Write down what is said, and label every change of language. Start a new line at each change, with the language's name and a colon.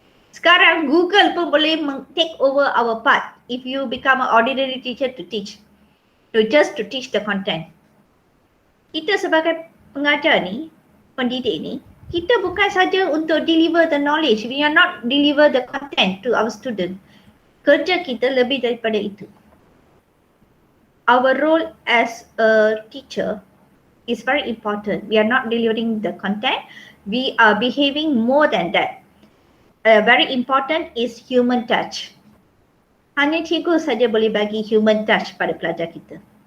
Malay: Sekarang Google pun boleh
English: take over our part if you become an ordinary teacher to teach. Just to teach the content.
Malay: Kita sebagai pengajar ni, pendidik ni, kita bukan saja untuk
English: deliver the knowledge. We are not deliver the content to our student.
Malay: Kerja kita lebih daripada itu.
English: Our role as a teacher is very important. We are not delivering the content. We are behaving more than that. Very important is human touch.
Malay: Hanya cikgu saja boleh bagi human touch pada pelajar kita.